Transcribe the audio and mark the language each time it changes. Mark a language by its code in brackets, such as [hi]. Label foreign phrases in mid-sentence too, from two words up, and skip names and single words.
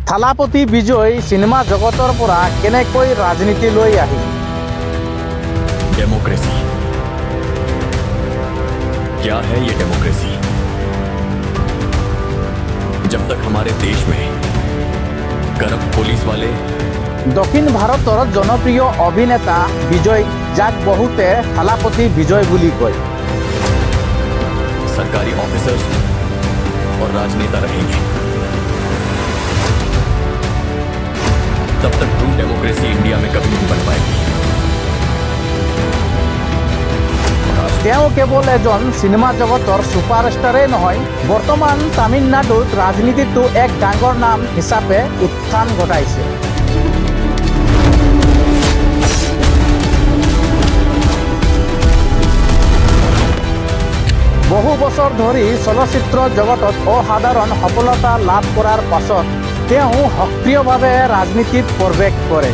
[as] থালাপতি বিজয় সিনেমা জগতৰ পৰা কেনেকৈ ৰাজনীতিলৈ আহিল। [hi] डेमोक्रेसी क्या है ये डेमोक्रेसी? जब तक हमारे देश में [en] corrupt police [hi] वाले [as] দক্ষিণ ভাৰতৰ জনপ্ৰিয় অভিনেতা বিজয়, যাক বহুতে থালাপতি বিজয় বুলি কয়, [hi] सरकारी ऑफिसर्स और राजनेता रहेंगे, तब तक [en] true democracy [hi] इंडिया में कभी नहीं बन पाएगी। [as] তেওঁ কেৱল এজন চিনেমা জগতৰ ছুপাৰষ্টাৰেই নহয়, বৰ্তমান তামিলনাডুত ৰাজনীতিতো এক ডাঙৰ নাম হিচাপে উত্থান ঘটাইছে। বহু বছৰ ধৰি চলচ্চিত্ৰ জগতত অসাধাৰণ সফলতা লাভ কৰাৰ পাছত তেওঁ সক্ৰিয়ভাৱে ৰাজনীতিত প্ৰৱেশ কৰে।